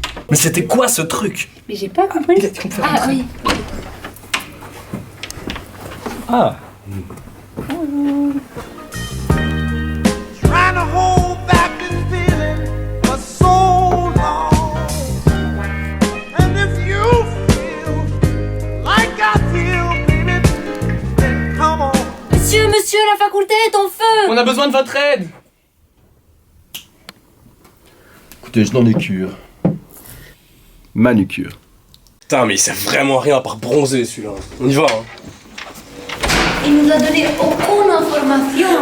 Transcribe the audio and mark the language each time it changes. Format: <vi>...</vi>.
<fr>Mais c'était quoi ce truc? Mais j'ai pas compris. Ah oui. Ah.</fr> <en>Trying to hold back this feeling for so long. And if you feel like I feel, baby, then come on.</en> <fr>Monsieur, la faculté est en feu! On a besoin de votre aide! Écoutez, je n'en ai cure. Manucure. Putain, mais il sert vraiment à rien à part bronzer celui-là. On y va, hein. Il nous a donné aucune information.</fr>